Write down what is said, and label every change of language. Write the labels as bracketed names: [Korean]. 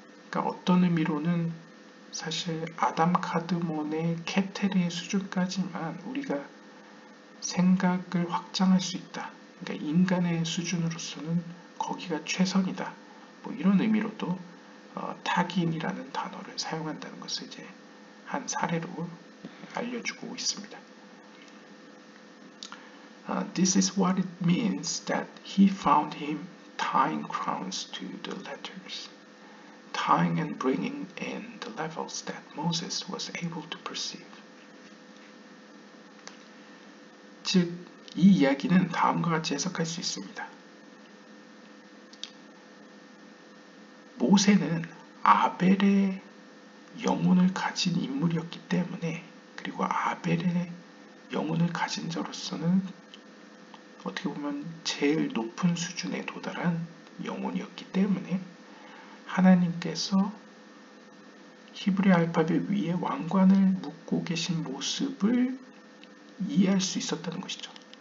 [Korean] 그러니까 어떤 의미로는 사실 아담 카드몬의 케테르의 수준까지만 우리가 생각을 확장할 수 있다. 그러니까 인간의 수준으로서는 거기가 최선이다. 뭐 이런 의미로도 타긴이라는 단어를 사용한다는 것을 이제 한 사례로 알려주고 있습니다. [English] This is what it means that he found him tying crowns to the letters, tying and bringing in the levels that Moses was able to perceive. [Korean] 즉, 이 이야기는 다음과 같이 해석할 수 있습니다. 모세는 아벨의 영혼을 가진 인물이었기 때문에, 그리고 아벨의 영혼을 가진 자로서는 어떻게 보면 제일 높은 수준에 도달한 영혼이었기 때문에 하나님께서 히브리 알파벳 위에 왕관을 묶고 계신 모습을 이해할 수 있었다는 것이죠.